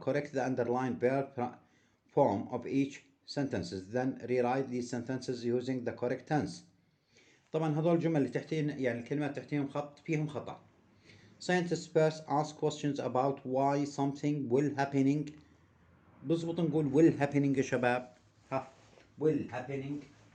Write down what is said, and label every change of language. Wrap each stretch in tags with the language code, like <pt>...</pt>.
<en>Correct the underlined verb form of each sentences. Then rewrite these sentences using the correct tense.</en> <ar>طبعا هذول الجمل اللي تحتين يعني الكلمات تحتيهم خط فيهم خطأ.</ar> <en>Scientists first ask questions about why something will happening.</en> <ar>بزبط نقول</ar> <en>will happening</en> <ar>يا شباب. ها</ar> <en>will happening.</en>